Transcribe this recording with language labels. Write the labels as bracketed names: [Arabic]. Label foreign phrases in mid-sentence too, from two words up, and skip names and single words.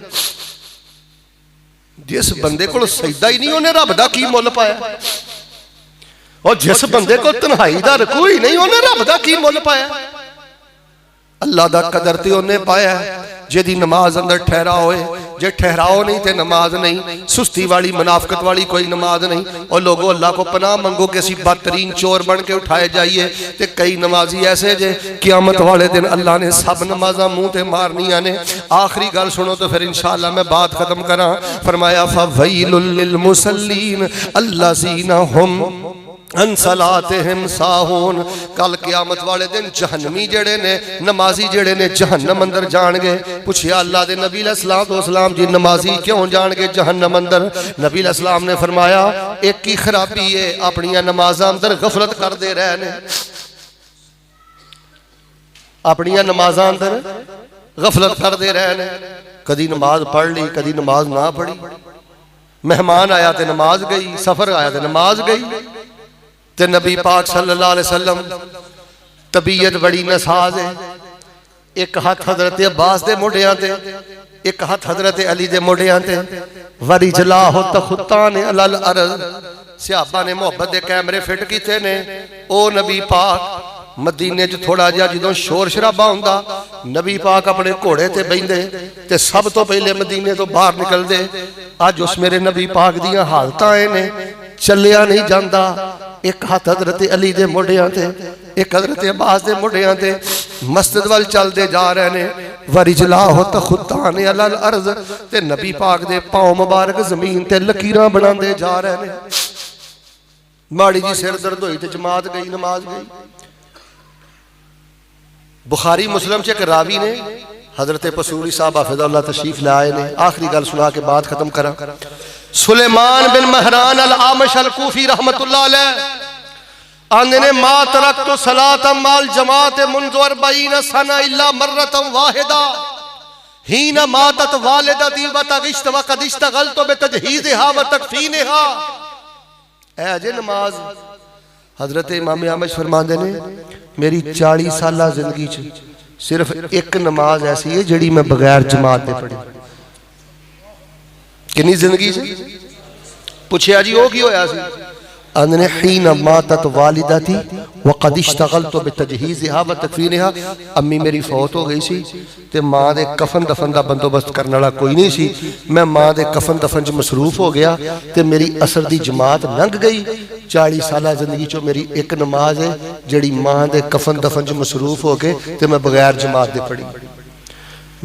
[Punjabi] جس بندے کو سجدہ ہی نہیں انہیں رب دا کی مل پایا، اور جس بندے کو تنہائی دا رکوع ہی نہیں انہیں رب دا کی مل پایا. اللہ دا قدر تے انہیں پایا جہدی نماز اندر ٹھہراؤ ہوئے. جے ٹھہراؤ نہیں تے نماز نہیں، سستی والی منافقت والی کوئی نماز نہیں. اور لوکو اللہ کو پناہ منگو کہ اسی بدترین چور بن کے اٹھائے جائیے. تے کئی نمازی ایسے جے قیامت والے دن اللہ نے سب نمازاں منہ تے مارنیاں نے. آخری گل سنو تو فیر انشاءاللہ میں بات ختم کراں. [Arabic] فرمایا فويل للمصلين الذين هم عن صلاتهم ساهون. [Punjabi] کل قیامت والے دن جہنمی جیہڑے نے، نمازی جیہڑے نے جہنم اندر جانگے. پچھیا اللہ دے نبی علیہ السلام جی نمازی کیوں جانگے جہنم اندر? نبی علیہ السلام نے فرمایا اک ہی خرابی ہے، اپنیاں نمازاں اندر غفلت کردے رہے نے. اپنیاں نمازاں اندر غفلت کردے رہے نے. کدی نماز پڑھ لئی، کدی نماز نہ پڑھی۔ مہمان آیا تو نماز گئی، سفر آیا تو نماز گئی. تے نبی پاک [Arabic] صلى الله عليه وسلم [Punjabi] طبیعت بڑی ناساز ہے. اک ہتھ حضرت عباس دے موڈھیاں تے، اک ہتھ حضرت علی دے موڈھیاں تے. [Arabic] ورجلاه تخطان على الأرض. [Punjabi] صحابہ نے محبت دے کیمرے فٹ کیتے نے۔ او نبی پاک مدینے چ تھوڑا جیہا جدوں شور شرابہ ہوندا، نبی پاک اپنے گھوڑے تے بہندے تے سب توں پہلے مدینے توں باہر نکلدے. اج اس میرے نبی پاک دیاں حالتاں اے نے، چلیا نہیں جاتا. اک ہتھ حضرت علی دے موڈھیاں تے، اک حضرت عباس دے موڈھیاں تے. مسجد وال چلتے جا رہے نے. [Arabic] ورجلاه تخطان على الأرض. [Punjabi] تے نبی پاک دے پاؤں مبارک زمین تے لکیراں بناندے جا رہے نے. ماڑی جی سر درد ہوئی تے جماعت گئی، نماز گئی. بخاری مسلم چ اک راوی نے حضرت پسروری صاحب حافظہ اللہ تشریف لائے نے. آخری گل سنا کے بات ختم کراں. [Arabic] سليمان بن مهران الأعمش الكوفي رحمة الله عليه [Punjabi] آندے نے [Arabic] ما تركت صلاة مع الجماعة منذ 40 سنة إلا مرة واحدة حين ماتت والدتي وتغشت وقد اشتغلت بتجهيزها وتكفينها. [Punjabi] اے جے نماز حضرت امام اعمش فرماندے نے میری 40 سالہ زندگی چ صرف اک نماز ایسی ہے جیہڑی میں بغیر جماعت دے پڑھی. کتنی زندگی سے؟ پچھیا جی او کی ہویا سی? [Arabic] آندے حين ماتت والدتي وقد اشتغلت بتجهيزها وتكفينها. [Punjabi] امی میری فوت ہو گئی سی تے ماں دے کفن دفن کا بندوبست کرنے والا کوئی نہیں سی. میں ماں دے کفن دفن چ مصروف ہو گیا تے میری عصر دی جماعت لنگھ گئی. 40 سال زندگی چوں میری اک نماز ہے جیہڑی ماں دے کفن دفن چ مصروف ہو کے تے میں بغیر جماعت دے پڑھی.